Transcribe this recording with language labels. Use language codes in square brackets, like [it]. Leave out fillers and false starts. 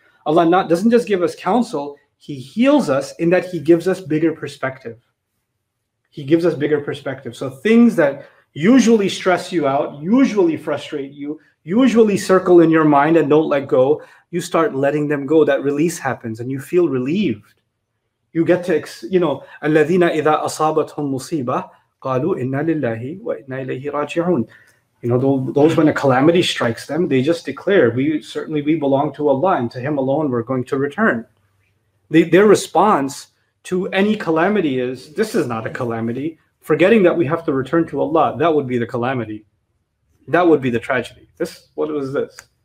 [en] Allah doesn't just give us counsel, He heals us in that He gives us bigger perspective. He gives us bigger perspective. So things that usually stress you out, usually frustrate you, usually circle in your mind and don't let go, you start letting them go. That release happens and you feel relieved. You get to, [ar] الَّذِينَ إِذَا أَصَابَتْهُمْ مُصِيبَةٌ قَالُوا إِنَّا لِلَّهِ وَإِنَّا إِلَيْهِ رَاجِعُونَ. [en] Those when a calamity strikes them, they just declare, we belong to Allah, and to Him alone we're going to return. Their response to any calamity is, this is not a calamity. Forgetting that we have to return to Allah, that would be the calamity. That would be the tragedy. What was this?